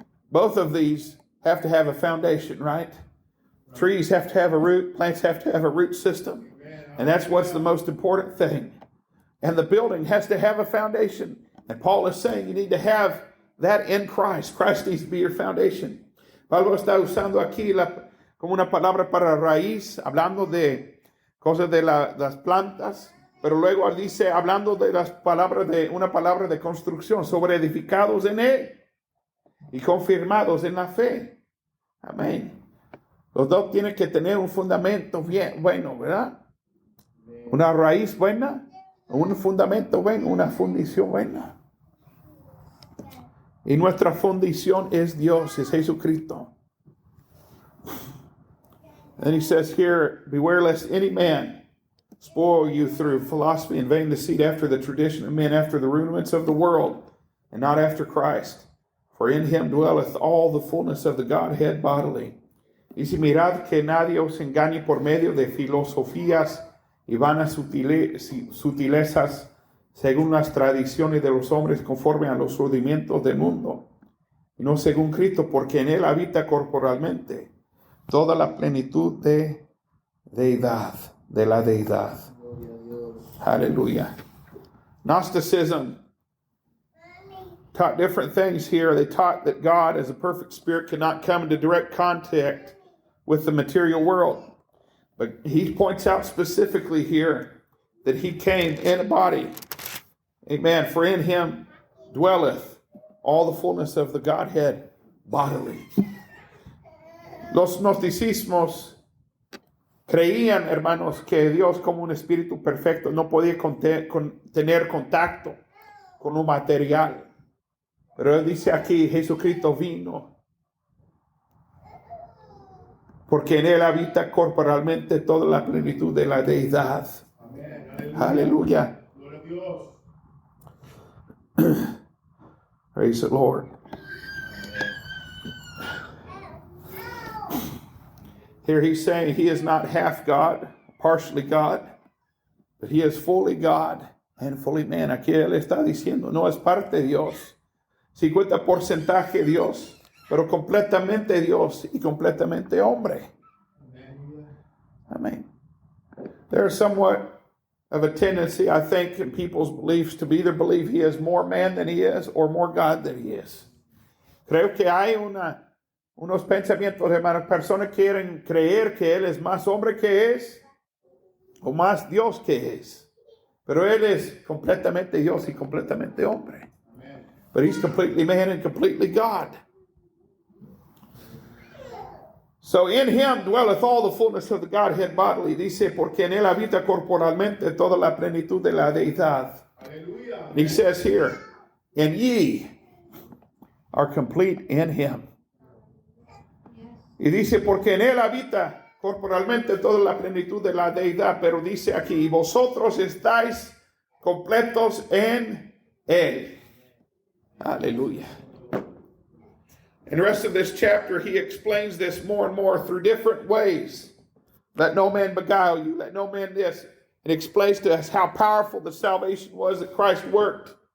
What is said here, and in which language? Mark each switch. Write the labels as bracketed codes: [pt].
[en] Both of these have to have a foundation, right? Trees have to have a root, plants have to have a root system. And that's what's the most important thing. And the building has to have a foundation. And Paul is saying you need to have that in Christ. Christ needs to be your foundation. [es] Pablo está usando aquí como una palabra para raíz, hablando de cosas de las plantas, pero luego dice, hablando de las palabras de una palabra de construcción, sobre edificados en Él y confirmados en la fe. Amén. Los dos tienen que tener un fundamento bien bueno, ¿verdad? Una raíz buena, un fundamento bueno, una fundición buena. Y nuestra fundación es Dios, es Jesucristo. [en] And he says here, beware lest any man spoil you through philosophy and vain deceit after the tradition of men, after the rudiments of the world, and not after Christ. For in him dwelleth all the fullness of the Godhead bodily. [es] Dice, mirad que nadie os engañe por medio de filosofías y vanas sutilezas, según las tradiciones de los hombres, conforme a los rudimentos del mundo, y no según Cristo, porque en él habita corporalmente toda la plenitud de deidad, de la deidad. [en] Hallelujah. Gnosticism taught different things here. They taught that God, as a perfect spirit, cannot come into direct contact with the material world. But he points out specifically here that he came in a body. Amen. For in him dwelleth all the fullness of the Godhead bodily. [es] Los gnosticismos creían, hermanos, que Dios como un espíritu perfecto no podía tener contacto con lo material. Pero él dice aquí, Jesucristo vino porque en él habita corporalmente toda la plenitud de la deidad. Amén. Aleluya. [en] Praise the Lord. Here he's saying he is not half God, partially God, but he is fully God and fully man. [es] Aquí él está diciendo, no es parte de Dios, 50% Dios, pero completamente Dios y completamente hombre. [en] Amen. There's somewhat of a tendency, I think, in people's beliefs to either believe he is more man than he is or more God than he is. [es] Creo que hay unos pensamientos, hermanos, personas quieren creer que él es más hombre que es o más Dios que es. Pero él es completamente Dios y completamente hombre. [en] Amen. But he's completely man and completely God. So in him dwelleth all the fullness of the Godhead bodily. [es] Dice, porque en él habita corporalmente toda la plenitud de la deidad. [en] Hallelujah. And he says here, and ye are complete in him. [es] Y dice, porque en él habita corporalmente toda la plenitud de la deidad, pero dice aquí, y vosotros estáis completos en él. Aleluya. [en] In the rest of this chapter, he explains this more and more through different ways. Let no man beguile you, let no man this. It explains to us how powerful the salvation was that Christ worked.